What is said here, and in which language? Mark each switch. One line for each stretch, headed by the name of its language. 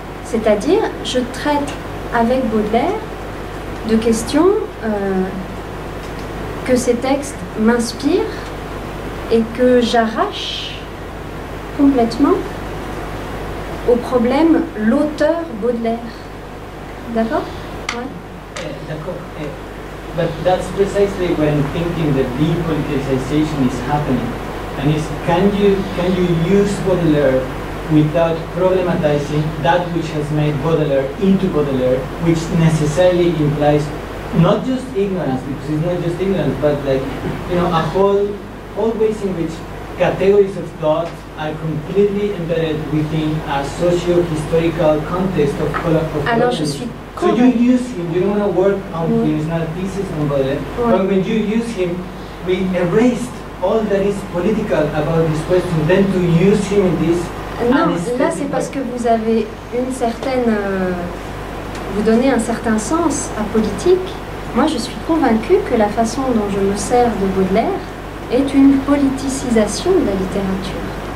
French: C'est-à-dire, je traite avec Baudelaire de questions que ces textes m'inspirent et que j'arrache complètement au problème l'auteur Baudelaire. D'accord? Ouais. D'accord.
English: But that's precisely when thinking that depoliticization is happening. And can you use Baudelaire without problematizing that which has made Baudelaire into Baudelaire, which necessarily implies not just ignorance, because it's not just ignorance, but like, you know, all ways in which categories of thought are completely embedded within a socio-historical context of
French: Alors je suis
English: so you use him, you don't want to work on him, it's not a thesis on Baudelaire, but when you use him, we erased all that is political about this question, then to use him in this.
French: Non, là c'est parce que vous avez une certaine... vous donnez un certain sens à politique. Moi je suis convaincue que la façon dont je me sers de Baudelaire est une politicisation de la littérature.